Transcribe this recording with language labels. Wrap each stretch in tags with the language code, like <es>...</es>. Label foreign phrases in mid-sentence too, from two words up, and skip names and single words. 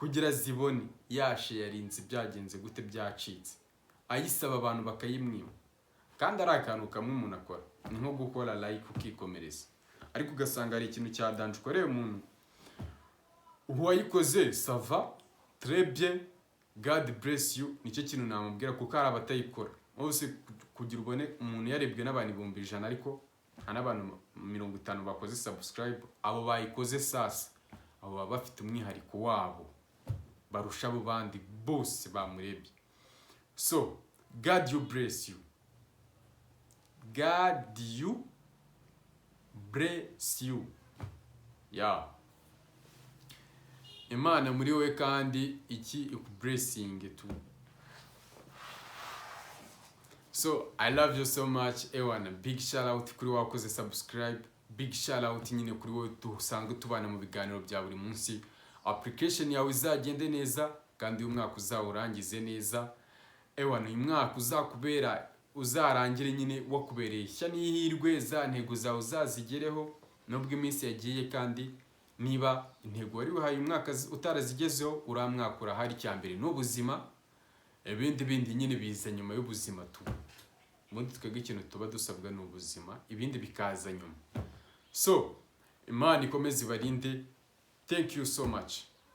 <rw>kugira zibone yashe yarinze byagenze gute byacitse ayisaba abantu bakayimwima kandi ari akantu kamwe umuntu akora ni nko gukora like ukikomereza ariko ugasanga ari ikintu cya danje ukoreye umuntu uwayikoze</rw> <fr>sava très bien</fr> <en>God bless you</en> <rw>nicyo kintu namubwira kuko ari abatayikora bose kugira ubone umuntu yarebwe n'abantu 100 ariko n'abantu 50 bakoze subscribe abo bayikoze sasa abo baba bafite umwihariko wabo barusha abo bandi bose bamurebye.</rw> <en>So God you bless you, God you bless you, yeah.</en> <rw>Imana muri wowe kandi iki blessing tu.</rw> <en>So I love you so much ewana, big shout out</en> <rw>kuri wakoze</rw> <en>subscribe, big shout out</en> <rw>nyine kuri wowe dusanga tubana mu biganiro bya buri munsi. Application yawe izagende neza kandi uyu mwaka uzawurangize neza ewana, uyu mwaka uzakubera uzarangire nyine wakubereye ishya n'ihirwe, za ntego zawe uzazigereho nubwo iminsi yagiye, kandi niba intego wari wihaye umwaka utarazigezeho uramwaka urahari. Cyambere n'ubuzima, ibindi nyine biza nyuma y'ubuzima tu. Ubundi twebwe ikintu tuba dusabwa n'ubuzima, ibindi bikaza nyuma. So Imana ikomeze ibarinde.</rw> <en>Thank you so much.</en>